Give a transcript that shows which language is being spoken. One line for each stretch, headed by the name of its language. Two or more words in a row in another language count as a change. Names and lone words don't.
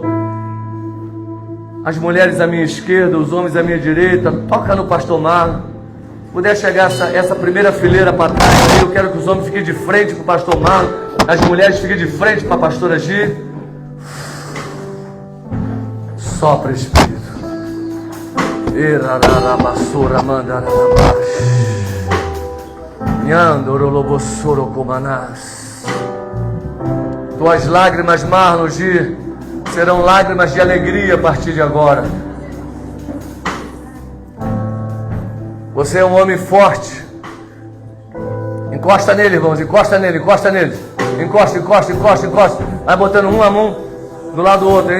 Portuguese: As mulheres à minha esquerda, os homens à minha direita. Toca no pastor Marlon. Puder chegar essa primeira fileira para trás, eu quero que os homens fiquem de frente para o pastor Marlon, as mulheres fiquem de frente para a pastora Gi. Sopra, Espírito. Erararabassura mandararabash. Nyandorolobossoro comanás. Tuas lágrimas, Marlon, Gi, serão lágrimas de alegria a partir de agora. Você é um homem forte. Encosta nele, irmãos, encosta nele, encosta nele. Encosta, encosta, encosta, encosta. Vai botando um a mão do lado do outro.